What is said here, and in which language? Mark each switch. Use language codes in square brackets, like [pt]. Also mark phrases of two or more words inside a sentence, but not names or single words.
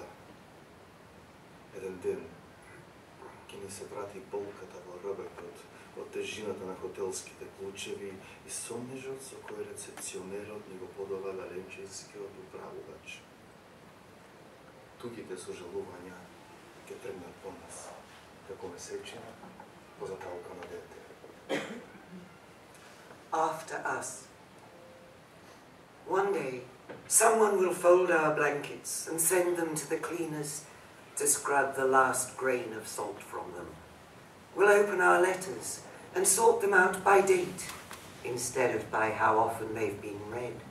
[mk] Еден ден ќе ни се врати болката во рбекот од тежината на хотелските клучеви и сомнежот со кој рецепционерот ни го подава галенчевскиот управувач. Тугите сожалувања ќе тргнат по нас, како месечина по заталка на дете. [en] After us. One day, someone will fold our blankets and send them to the cleaners to scrub the last grain of salt from them. We'll open our letters and sort them out by date instead of by how often they've been read.